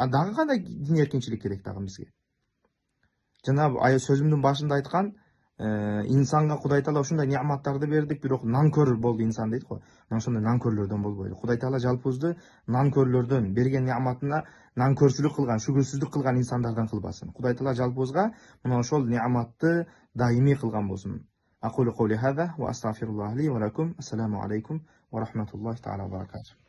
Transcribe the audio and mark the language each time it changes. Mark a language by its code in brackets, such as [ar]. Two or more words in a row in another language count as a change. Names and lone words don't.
[ky] Дагы кандай дин эркинчилик керек дагы бизге? Жана сөзүмдүн башында айткан инсанга Кудай Таала ушундай ни'маттарды бердик, бирок нанкөр болду инсан дейт го. Мына ошондой нанкөрлөрдөн болбойлу. Кудай Таала жалпыбызды нанкөрлөрдөн, берген ни'матына нанкөрчүлүк кылган, шүгүрсүздүк кылган инсандардан кылбасын. Кудай Таала жалпыбызга мына ошол ни'матты даимий кылган болсун. [ar] أقول قولي هذا وأستغفر الله لي ولكم. السلام عليكم ورحمة الله تعالى وبركاته.